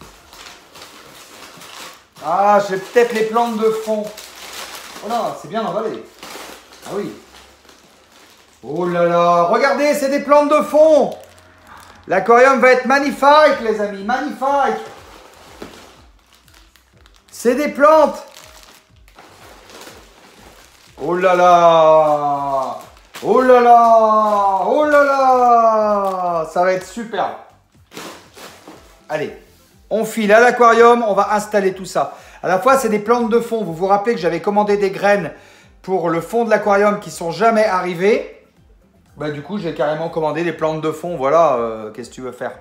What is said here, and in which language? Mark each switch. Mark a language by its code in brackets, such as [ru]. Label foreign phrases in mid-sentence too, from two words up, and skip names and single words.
[fr] Ah, j'ai peut-être les plantes de fond. Voilà, c'est bien emballé. Ah oui. Oh là là, regardez, c'est des plantes de fond. L'aquarium va être magnifique, les amis, magnifique. C'est des plantes. Oh là là. Oh là là. Oh là là. Ça va être super. Allez, on file à l'aquarium, on va installer tout ça. À la fois, c'est des plantes de fond. Vous vous rappelez que j'avais commandé des graines pour le fond de l'aquarium qui ne sont jamais arrivées. Bah, du coup, j'ai carrément commandé des plantes de fond. Voilà, qu'est-ce que tu veux faire?